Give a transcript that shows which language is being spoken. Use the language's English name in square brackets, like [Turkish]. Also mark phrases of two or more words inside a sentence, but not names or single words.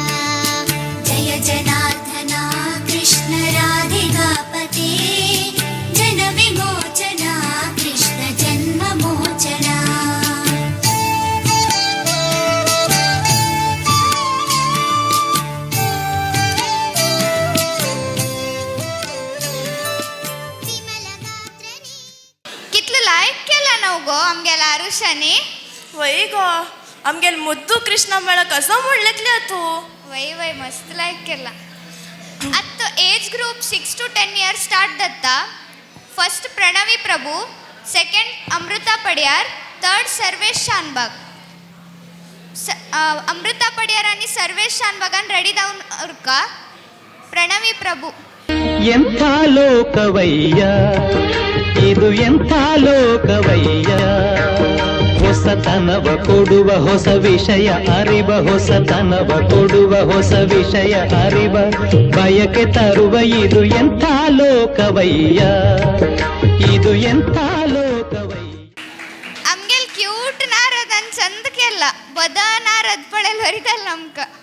[Konkani] जय जनार्दना कृष्ण राधिकापते जनविमोचना कृष्ण जन्ममोचना कितलं लायक केला न्हू गो आमगेल्या आरुशांनी. वय गो आमगेले मुद्दू कृष्ण म्हळ्यार कसो म्हणलेतले तूं. वय वय मस्त लायक केला. आतां [English] age group 6 to 10 years start [Konkani] जाता. फर्स्ट प्रणवी प्रभू, सेकंड अमृता पड्यार, थर्ड सर्वेश शानबाग. अमृता पड्यार आनी सर्वेश शानबागान रेडी जावन उरका. प्रणवी प्रभू. [Kannada] ಎಂಥ ಲೋಕವಯ್ಯ ಇದು ಎಂಥ ಲೋಕವಯ್ಯ ಹೊಸತನವ ಕೊಡುವ ಹೊಸ ವಿಷಯ ಅರಿವ ಹೊಸತನವ ಕೊಡುವ ಹೊಸ ವಿಷಯ ಅರಿವ ಬಯಕೆ ತರುವ ಇದು ಎಂಥ ಲೋಕವಯ್ಯ ಇದು ಎಂಥ ಲೋಕವಯ್ಯ. [Konkani] आमगेल क्यूट नारद आनी चंद केला. बद नारद पडेल वरितल नमक.